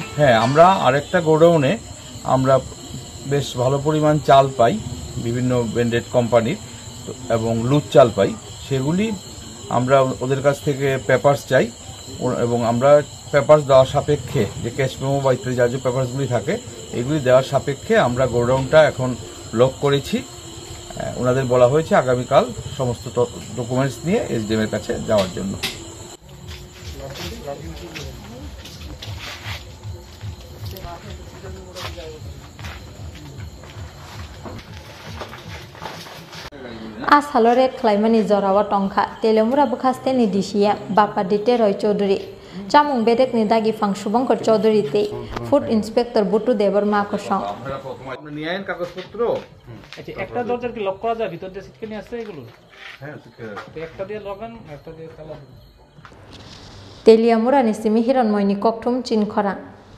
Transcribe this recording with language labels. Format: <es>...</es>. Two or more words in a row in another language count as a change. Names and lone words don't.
<bn>হ্যাঁ, আমরা আরেকটা গোডাউনে আমরা বেশ ভালো পরিমাণ চাল পাই বিভিন্ন ব্র্যান্ডেড কোম্পানির এবং লুজ চাল পাই, সেগুলি আমরা ওদের কাছ থেকে পেপারস চাই এবং আমরা পেপারস দেওয়ার সাপেক্ষে যে</bn> <en>cash memo</en> <bn>বা ইত্যাদি যা পেপারসগুলি থাকে এগুলি দেওয়ার সাপেক্ষে আমরা গোডাউনটা এখন লক করেছি। ওনাদের বলা হয়েছে আগামীকাল সমস্ত ডকুমেন্টস নিয়ে এসডিএম এর কাছে যাওয়ার জন্য।</bn> <trp>Asalore Klaimani Zorawa Tongkha Teliamura Bukhaste ni Dishia Bapa Dite Roy Chaudhary Chamung Bedek ni Dagi Fang Shubhankar Chaudhary te</trp> <en>Food Inspector</en> <trp>Butu Deborma Kosong</trp> <bn>নিয়েন কাগজপত্র আচ্ছা একটা দরজার কি লক করা যায় ভিতর দিয়ে সিটকে নিয়ে আসছে এগুলো? হ্যাঁ সিটকে একটা দিয়ে লাগান একটা দিয়ে তালা</bn> <trp>Teliamura ni Simi Hiranmoyni Koktum Chin Khorang</trp>